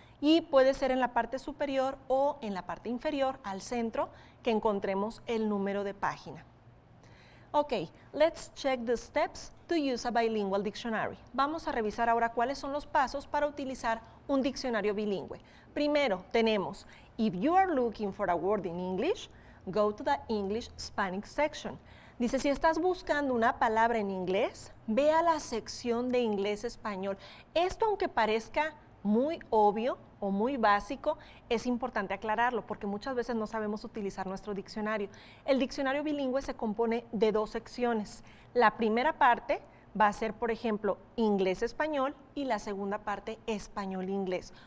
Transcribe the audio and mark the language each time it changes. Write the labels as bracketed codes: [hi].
[es] Y puede ser en la parte superior o en la parte inferior, al centro, que encontremos el número de página. [en] Ok, let's check the steps to use a bilingual dictionary. [es] Vamos a revisar ahora cuáles son los pasos para utilizar un diccionario bilingüe. Primero tenemos, [en] if you are looking for a word in English, go to the English-Spanish section. [es] Dice, si estás buscando una palabra en inglés, ve a la sección de inglés-español. Esto, aunque parezca muy obvio o muy básico, es importante aclararlo porque muchas veces no sabemos utilizar nuestro diccionario. El diccionario bilingüe se compone de 2 secciones. La primera parte va a ser, por ejemplo, inglés-español, y la segunda parte español-inglés.